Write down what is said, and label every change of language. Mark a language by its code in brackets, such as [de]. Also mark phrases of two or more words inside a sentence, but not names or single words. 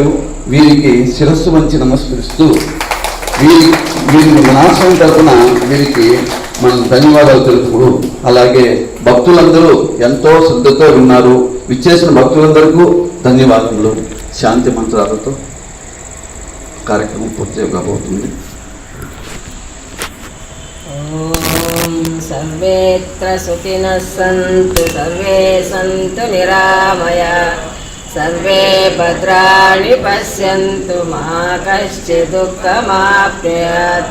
[te] వీరికి శిరస్సు వంచి నమస్కరిస్తూ వీరికి వినాశనం తరపున వీరికి మనం ధన్యవాదాలు తెలుపుతూ, అలాగే భక్తులందరూ ఎంతో శ్రద్ధతో విన్నారు. విచ్చేసిన భక్తులందరికీ ధన్యవాదములు. శాంతి మంత్రాలతో కార్యక్రమం పూర్తి కాబోతుంది. [sa] सर्वेत्र सुखिनः सन्तु, सर्वे सन्तु निरामया, सर्वे भद्राणि पश्यन्तु, मा कश्चित् दुःखमाप्नुयात्.